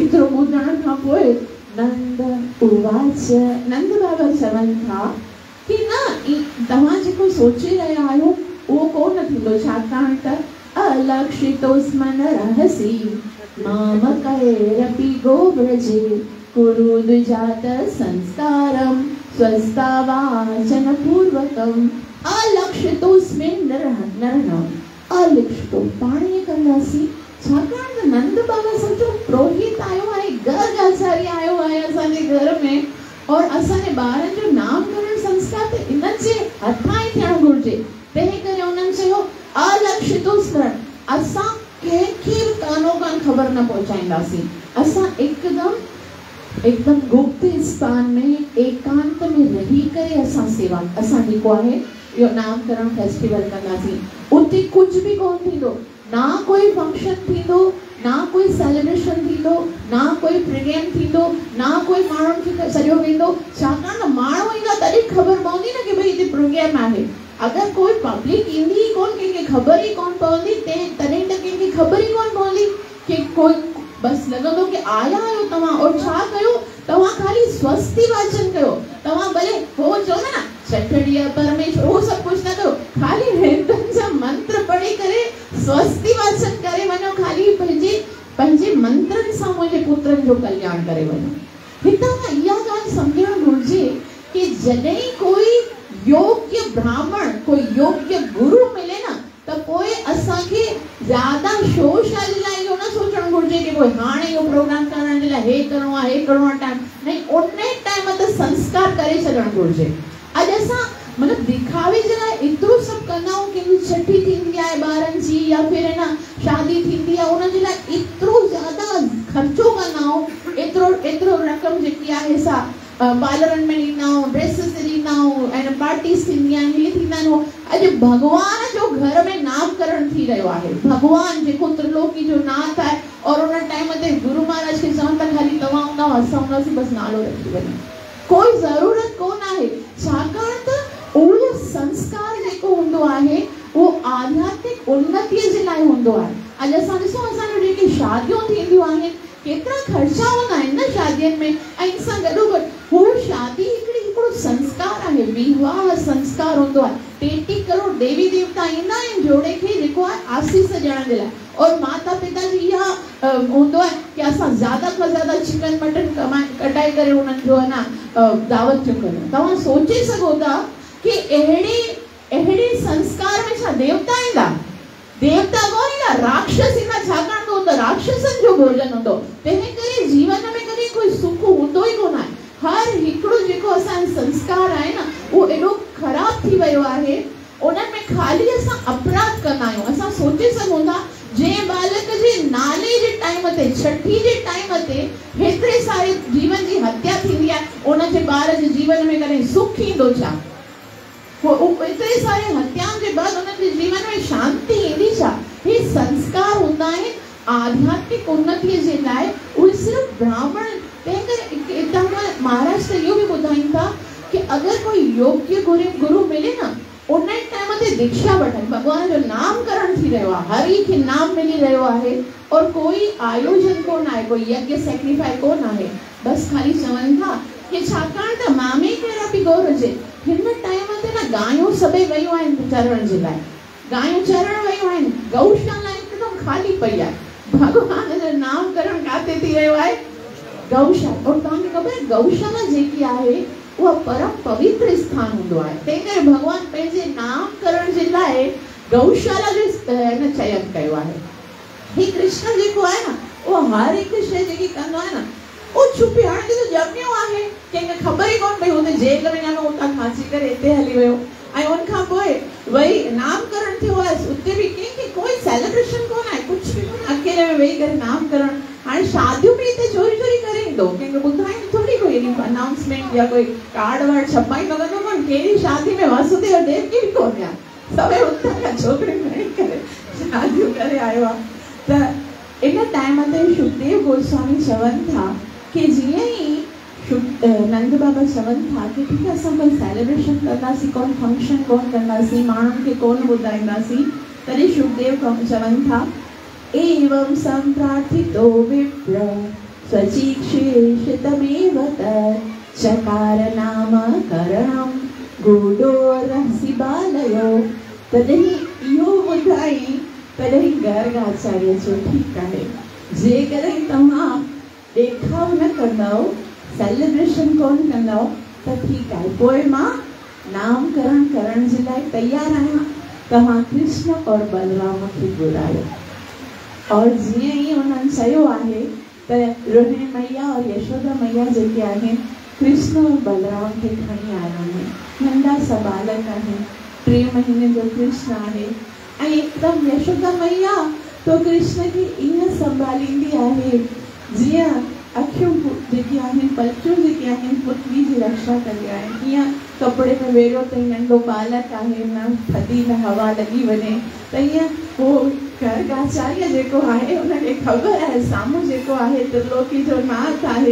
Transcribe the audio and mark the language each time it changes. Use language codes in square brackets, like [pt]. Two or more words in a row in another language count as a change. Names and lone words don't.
[sd] एतिरो ॿुधण खां पोइ नंद उवाच, नंद बाबा चवनि था कि न, तव्हां जेको सोचे रहिया आहियो उहो कोन थींदो, छाकाणि त [sa] अलक्षितोस्मन रहसि मामकैरपि गोव्रजे कुरु द्विजात संस्कारं स्वस्तावाचन पूर्वकम्। अलक्षितोस्मिन् नरनं, [sd] अलक्षितो पाणीअ कंदासीं, छाकाणि त नंद बाबा सोचो पुरोहित आयो आहे, गर्ग आचार्य आयो आहे असांजे घर में और असांजे ॿारनि जो नामकरण संस्कार त इनजे हथां ई थियणु घुरिजे। तंहिं करे उन्हनि चयो अलक्षितो स्मरण, असां कंहिंखे बि कानो कान ख़बर न पहुचाईंदासीं, असां एकदम गुप्त स्थान में एकांत में रही करे असां सेवा, असां जेको आहे इहो नामकरण फेस्टिवल कंदासीं। उते कुझु बि कोन थींदो, ना कोई फंक्शन थींदो, ना कोई सेलिब्रेशन थींदो, ना कोई प्रोग्राम थींदो, ना कोई माण्हुनि खे सॼो वेंदो, छाकाणि त माण्हू ईंदा तॾहिं ख़बर पवंदी न कि भई हिते प्रोग्राम आहे। अगरि कोई पब्लिक ईंदी ई कोन, कंहिंखे ख़बर ई कोन पवंदी, तॾहिं त कंहिंखे ख़बर ई कोन पवंदी कि कोई, बसि लॻंदो कि आया आहियो तव्हां और छा कयो, तव्हां ख़ाली स्वस्ति वाचन कयो, तव्हां भले हो चवंदा न छठड़ीअ परमेश्वर, उहो सभु कुझु न कयो, ख़ाली वेदनि जा मंत्र पढ़ी करे स्वस्ति वाचन करे वञो, ख़ाली पंहिंजे मंत्रनि सां मुंहिंजे पुत्रनि जो कल्याण करे वञो। हितां खां इहा ॻाल्हि सम्झणु घुरिजे कि जॾहिं कोई योग्य ब्राह्मण, कोई योग्य गुरु मिले न, त पोइ असांखे ज़्यादा शोर शाली लाइ इहो न सोचणु घुरिजे कि पोइ हाणे इहो प्रोग्राम करण जे लाइ हे करिणो आहे, हे करिणो आहे, टाइम नहीं, उन टाइम ते संस्कार करे छॾियो। करणु घुरिजे। अॼु असां मतलब दिखावे जे लाइ एतिरो सभु कंदा आहियूं कि छठी थींदी आहे ॿारनि जी [hi] या फिर [sd] है न शादी थींदी आहे उन जे लाइ एतिरो ज़्यादा ख़र्चो कंदा आहियूं, एतिरो रक़म जेकी आहे सा पार्लरनि में ॾींदा आहियूं, ड्रेसिस ॾींदा आहियूं ऐं पार्टीज़ थींदी आहिनि, इहे थींदा आहिनि। अॼु भॻवान जो घर में नामकरण थी रहियो आहे। भॻवान जेको त्रिलोकी जो नाथ आहे और उन टाइम ते गुरु महाराज खे चवनि था खाली तव्हां हूंदा असां हूंदासीं बसि नालो रखी वञे, कोई ज़रूरत कोन आहे। छाकाणि त उहो संस्कार जेको हूंदो आहे वो आध्यात्मिक उन्नतीअ जे लाइ हूंदो आहे। अॼु असां ॾिसो असांजो जेके शादियूं थींदियूं आहिनि केतिरा ख़र्चा हूंदा आहिनि न शादियुनि में, ऐं इन सां गॾोगॾु हू शादी हिकिड़ो संस्कार आहे, विवाह संस्कार हूंदो आहे। 33 करोड़ देवी देवता ईंदा आहिनि जोड़े खे जेको आहे आसीस ॾियण जे लाइ, और माता पिता जी इहा हूंदो आहे कि असां ज़्यादा खां ज़्यादा चिकन मटन कटाए करे उन्हनि जो है न दावत थियूं कयूं। तव्हां सोचे सघो था कि अहिड़े संस्कार में छा देवता ईंदा? देवता कोन ईंदा, राक्षस ईंदा। छाकाणि त उहो राक्षसनि जो भोजन हूंदो। तंहिं करे जीवन में कॾहिं कोई सुख हूंदो ई कोन आहे। हर हिकिड़ो जेको असांजो संस्कार आहे न उहो एॾो ख़राब थी वियो आहे, उन्हनि में खाली असां अपराध कंदा आहियूं। असां सोचे सघूं था जंहिं बालक जे नाले जे टाइम ते, छठी जे टाइम ते हेतिरे सारे जीवन जी हत्या थींदी आहे, उनजे ॿार जे जीवन में कॾहिं सुख ईंदो छा? एतिरे सारे हत्याउनि जे बाद उनजे जीवन में शांति ईंदी छा? हे संस्कार हूंदा आहिनि आध्यात्मिक उन्नतीअ जे लाइ, उहे सिर्फ़ ब्राह्मण। तंहिं करे हितां महाराज त इहो बि ॿुधाइनि था कि अगरि कोई योग्य गुरु मिले न उन टाइम ते दीक्षा वठनि। भॻवान जो नामकरण थी रहियो आहे, हरि खे नाम मिली रहियो आहे और कोई आयोजन कोन आहे, कोई यज्ञ सेक्रीफाई कोन आहे। बसि खाली चवनि था कि छाकाणि त मामे कहिड़ा बि गौर हुजे, हिन टाइम ते न गायूं सभई वयूं आहिनि चरण जे लाइ, गायूं चरण वयूं आहिनि, गौशाला हिकदमि खाली पई आहे। भॻवान जो नामकरण काथे थी रहियो आहे? गौशाला। और तव्हांखे ख़बर आहे गौशाला जेकी आहे उहा परम पवित्र स्थान हूंदो आहे। तंहिं करे भॻवान पंहिंजे नामकरण जे लाइ गौशाला जो चयन कयो आहे। ही कृष्ण जेको आहे न उहो हर हिकु शइ जेकी कंदो आहे न उहो छुपी, हाणे जो ॼमियो आहे कंहिंखे ख़बर ई कोन पई, हुते जेल में ॼमियो, उतां फांसी करे हिते हली वियो, ऐं उनखां पोइ वरी नामकरण थियो आहे। उते बि कंहिंखे कोई सेलिब्रेशन कोन आहे, कुझु बि कोन, अकेले में वेही करे नामकरण। हाणे शादियूं बि हिते चोरी करे ईंदो, कंहिंखे ॿुधाईंदो थोरी, कोई अनाउंसमेंट या कोई कार्ड वार्ड छपाईंदो कंदो कोन। कहिड़ी शादी में वासुदेव देवकी बि कोन आहे, सभई उतां खां छोकिरियूं खणी करे शादियूं करे आयो आहे। त इन टाइम ते शुकदेव गोस्वामी चवनि था कि जीअं ई नंद बाबा चवनि था कि [hi] ठीक है [sd] असां कोई सेलिब्रेशन कंदासीं, कोन फंक्शन कोन कंदासीं, माण्हुनि खे कोन ॿुधाईंदासीं, तॾहिं शुकदेव चवनि था [sa] एवं संप्रार्थितो विप्र स्वचीक्षेषितमेव तत् चकार नामकरणं गूढो रहसि बालयो। [sd] तॾहिं इहो ॿुधाई तॾहिं गर्ग आचार्य चयो ठीकु आहे, जेकॾहिं तव्हां ॾेखाव न कंदव, सेलिब्रेशन कोन कंदव त ठीकु आहे, पोइ मां नामकरण करण जे लाइ तयारु आहियां। तव्हां कृष्ण और बलराम खे घुरायो। और जीअं ई उन्हनि चयो आहे त रोहिणी मैया और यशोदा मैया जेके आहिनि कृष्ण और बलराम खे खणी आया आहिनि। नंढा सा बालक आहिनि, 3 महीने जो कृष्ण आहे, ऐं हिकदमि यशोदा मैया तो कृष्ण खे ईअं संभालींदी आहे जीअं अखियूं जेकी आहिनि, पलकियूं जेकी आहिनि, पुतली जी रक्षा कंदी आहिनि। ईअं कपिड़े में वेड़ो ताईं नंढो बालक आहे, न थधी न हवा लॻी वञे, त ईअं उहो गर्ग आचार्य जेको आहे उनखे ख़बर आहे साम्हूं जेको आहे त्रिलोकी जो नाथ आहे।